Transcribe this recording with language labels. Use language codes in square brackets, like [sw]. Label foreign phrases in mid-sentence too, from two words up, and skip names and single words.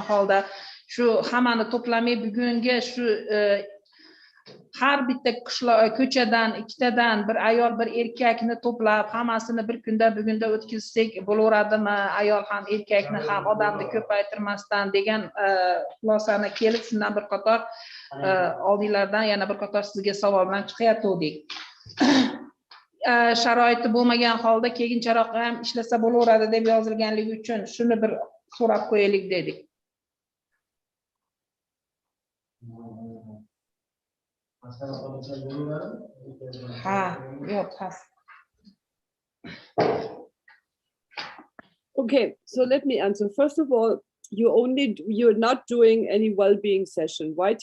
[uz] holda shu hammani to'plamay bugungi shu har bitta ko'chadan ikkitadan bir ayol bir erkakni to'plab hammasini bir kunda bugunda o'tkazsak bo'laveradimi, ayol ham erkakni ham odamni ko'paytirmasdan degan xulosani kelib shundan bir qator oldinglardan yana bir qator sizga savol bilan chiqayotgandik. Sharoiti bo'lmagan holda keyincharoq ham ishlasa bo'laveradi deb yozilganligi uchun shuni bir so'rab qo'yaylik dedik. [en] Okay, so let me answer. First of all, you're not doing any well-being session, right?